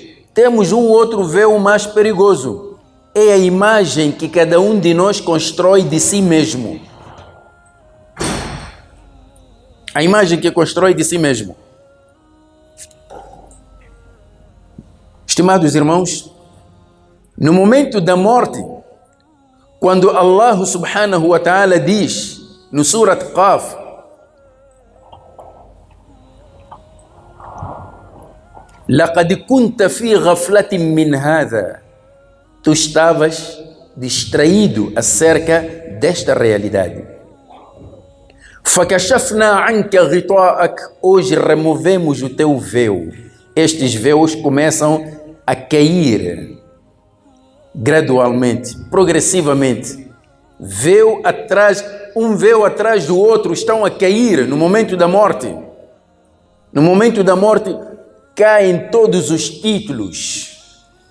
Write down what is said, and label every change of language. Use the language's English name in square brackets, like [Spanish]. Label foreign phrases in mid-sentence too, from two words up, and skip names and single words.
[Portuguese] Temos um outro véu mais perigoso. É a imagem que cada um de nós constrói de si mesmo. A imagem que constrói de si mesmo. Estimados irmãos, no momento da morte, quando [Arabic] الله سبحانه وتعالى [Portuguese] diz no Surat Qaf, [Arabic] لَقَدْ كُنْتَ فِي غَفْلَةٍ مِّنْ هَذَا, [Portuguese] tu estavas distraído acerca desta realidade. [Arabic] فَكَشَفْنَا عَنْكَ غِطَاءَكَ, [Portuguese] hoje removemos o teu véu. Estes véus começam a cair gradualmente, progressivamente. Um véu atrás do outro estão a cair no momento da morte. No momento da morte caem todos os títulos.